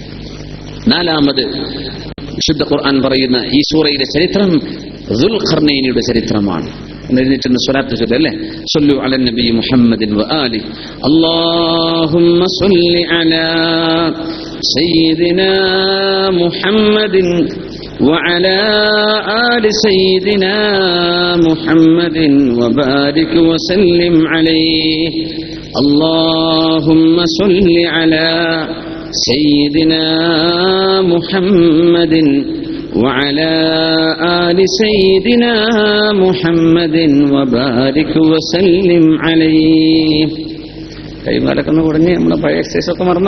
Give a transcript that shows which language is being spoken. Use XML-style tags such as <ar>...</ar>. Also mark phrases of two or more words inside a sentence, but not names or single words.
<ml>4ാമത് വിശുദ്ധ ഖുർആൻ പറയുന്ന ഈ സൂറയിലെ ചരിത്രം ദുൽഖർനൈനിയുടെ ചരിത്രമാണ്. എഴുന്നേറ്റ് സ്വലാത്ത് ചൊല്ലല്ലേ,</ml> <ar>صلوا على النبي محمد وآل. اللهم صل على سيدنا محمد وعلى آل سيدنا محمد وبارك وسلم عليه. اللهم صل على سيدنا محمد وعلى آل سيدنا محمد وبارك وسلم عليه.</ar> <ml>കൈകാലൊക്കെ ഒന്ന് കുടഞ്ഞ് നമ്മുടെ പഴയ എക്സസൈസ് ഒക്കെ മറന്നോ?</ml>